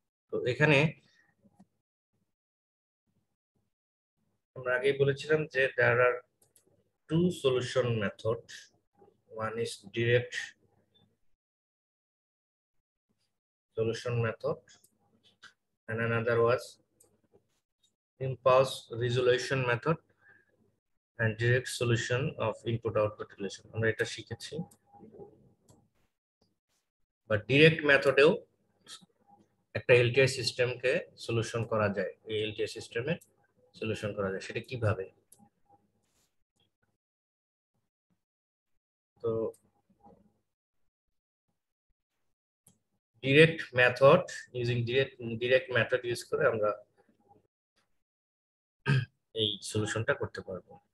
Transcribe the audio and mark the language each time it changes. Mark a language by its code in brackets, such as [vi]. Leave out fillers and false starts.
[bn] তো এখানে আমরা আগেই বলেছিলাম যে [en] there are two solution methods. One is direct solution method and another was impulse resolution method and direct solution of input output relation. [bn] আমরা এটা শিখেছি। বা ডিরেক্ট মেথডেও একটা এলটিআই সিস্টেমকে সলিউশন করা যায়। এই এলটিআই সিস্টেমে সলিউশন করা যায়, সেটা কিভাবে? তো direct method using direct method use করে আমরা এই সলিউশনটা করতে পারবো।